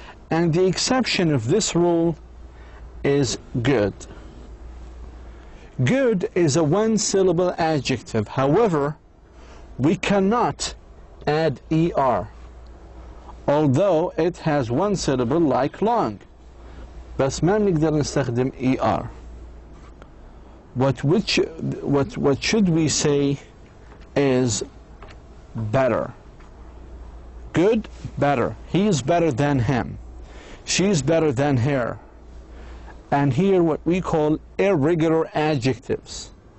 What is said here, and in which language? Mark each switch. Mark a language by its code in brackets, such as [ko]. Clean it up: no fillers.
[en] And the exception of this rule is good. Good is a one-syllable adjective. However, we cannot add ER, although it has one syllable like long. [ar] بس ما بنقدر نستخدم ER. [en] What should we say is better. Good, better. He is better than him. She is better than her. And here what we call irregular adjectives.